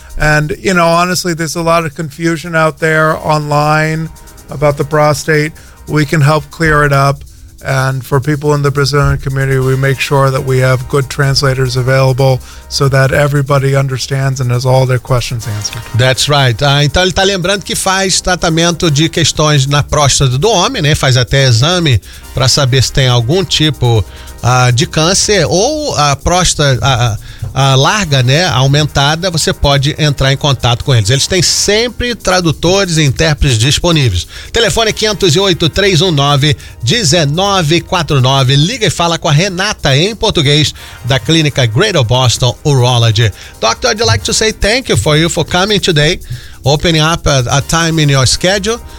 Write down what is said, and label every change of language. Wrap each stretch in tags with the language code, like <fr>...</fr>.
<en>And, you know, honestly, there's a lot of confusion out there online about the prostate. We can help clear it up. And for people in the Brazilian community, we make sure that we have good translators available so that everybody understands and has all their questions answered. That's right.</en> <pt>Então ele está lembrando que faz tratamento de questões na próstata do homem, né? Faz até exame para saber se tem algum tipo de câncer ou a próstata, larga, né, aumentada, você pode entrar em contato com eles. Eles têm sempre tradutores e intérpretes disponíveis. Telefone 508-319-1949. Liga e fala com a Renata, em português, da clínica Greater Boston Urology.</pt> <en>Doctor, I'd like to say thank you for you for coming today, opening up a time in your schedule.</en>